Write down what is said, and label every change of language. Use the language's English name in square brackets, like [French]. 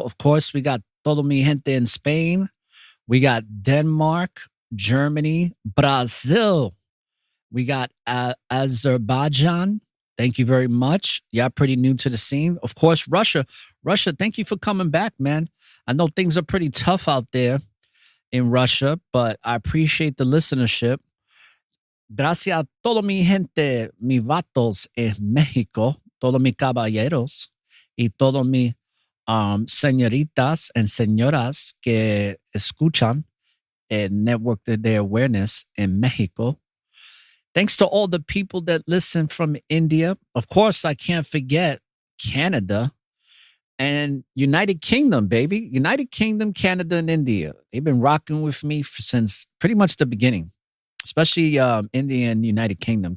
[English] Of course, we got [Spanish] todo mi gente [English] in Spain. We got Denmark, Germany, Brazil. We got Azerbaijan. Thank you very much. Y'all pretty new to the scene. Of course, Russia. Russia, thank you for coming back, man. I know things are pretty tough out there in Russia, but I appreciate the listenership. [Spanish] Gracias a todo mi gente, mi vatos en México, todos mi caballeros y todos mi señoritas and señoras que escuchan el Network de Awareness in Mexico. [English] Thanks to all the people that listen from India. Of course, I can't forget Canada and United Kingdom, baby. United Kingdom, Canada, and India. They've been rocking with me since pretty much the beginning, especially India and United Kingdom.